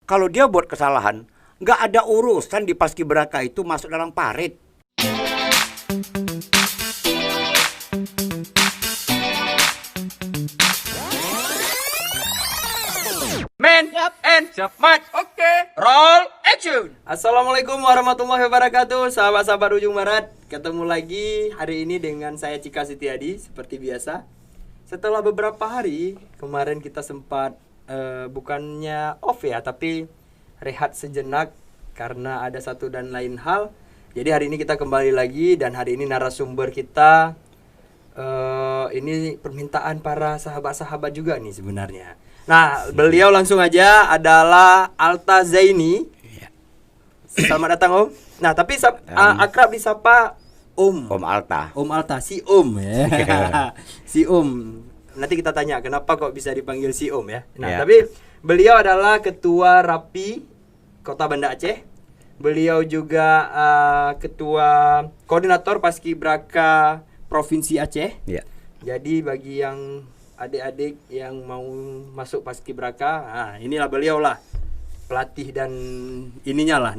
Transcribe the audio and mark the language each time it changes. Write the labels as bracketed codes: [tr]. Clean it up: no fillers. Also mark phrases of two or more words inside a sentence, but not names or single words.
[id] kalau dia buat kesalahan, nggak ada urusan di Paskibraka itu masuk dalam parit. [en] Man and Match. [id] Oke. [en] Roll action. [ar] السلام عليكم ورحمة الله وبركاته, [id] sahabat-sahabat ujung barat. Ketemu lagi hari ini dengan saya Cika Setiadi seperti biasa. Setelah beberapa hari kemarin kita sempat bukannya off ya, tapi rehat sejenak karena ada satu dan lain hal. Jadi hari ini kita kembali lagi dan hari ini narasumber kita ini permintaan para sahabat-sahabat juga nih sebenarnya. Nah, beliau langsung aja adalah Alta Zaini. Selamat datang Om. Nah, tapi akrab disapa Om. Om Alta. Om Alta, si Om ya. Si Om. Nanti kita tanya kenapa kok bisa dipanggil si Om ya. Nah, tapi beliau adalah Ketua Rapi Kota Banda Aceh. Beliau juga Ketua Koordinator Paskibraka Provinsi Aceh. Ya. Jadi bagi yang adik-adik yang mau masuk Paskibraka, nah inilah beliau lah pelatih dan ininya lah.